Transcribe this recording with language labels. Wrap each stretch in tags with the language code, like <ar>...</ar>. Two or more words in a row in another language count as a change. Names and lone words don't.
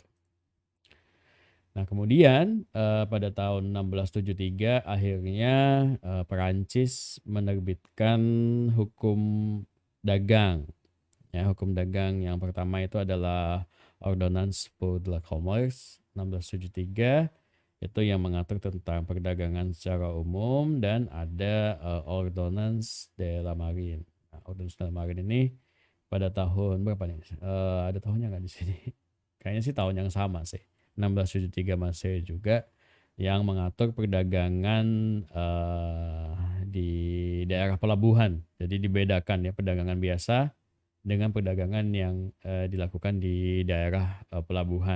<id>Nah, kemudian pada tahun 1673 akhirnya Perancis menerbitkan hukum dagang. Ya, hukum dagang yang pertama itu adalah Ordonnance pour le Commerce 1673, itu yang mengatur tentang perdagangan secara umum, dan ada Ordonnance de la Marine. Nah, Ordonnance de la Marine ini pada tahun berapa nih? Ada tahunnya nggak di sini? Kayaknya sih tahun yang sama sih. 1673 Masehi juga, yang mengatur perdagangan di daerah pelabuhan. Jadi dibedakan ya perdagangan biasa dengan perdagangan yang dilakukan di daerah pelabuhan.</id>